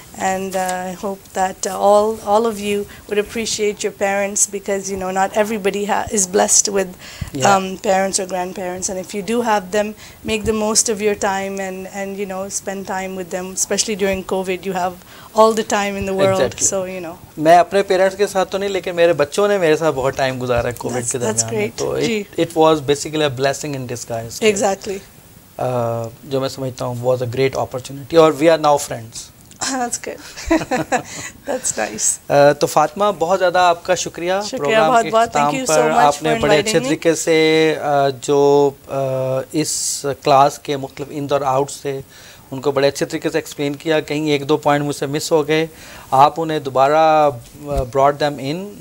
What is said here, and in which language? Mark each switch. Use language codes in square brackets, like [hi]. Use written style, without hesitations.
[en] And I hope that all of you would appreciate your parents because you know not everybody is blessed with parents or grandparents, and if you do have them, make the most of your time and you know spend time with them, especially during COVID. You have all the time in the world. Exactly. So you know [ur] میں اپنے parents کے ساتھ تو نہیں لیکن میرے بچوں نے میرے ساتھ بہت ٹائم گزارا ہے کووڈ کے درمیان, تو [en] it was basically a blessing in disguise. Exactly. [ur] جو میں سمجھتا ہوں [en] was a great opportunity, اور we are now friends. That's good. That's nice. [ur] تو فاطمہ بہت زیادہ آپ کا شکریہ پروگرام کے اختتام پر. آپ نے بڑے اچھے طریقے سے جو اس کلاس کے مختلف انز اور آؤٹس تھے ان کو بڑے اچھے طریقے سے ایکسپلین کیا. کہیں ایک دو پوائنٹ مجھ سے مس ہو گئے, آپ انہیں دوبارہ [en] Brought them in.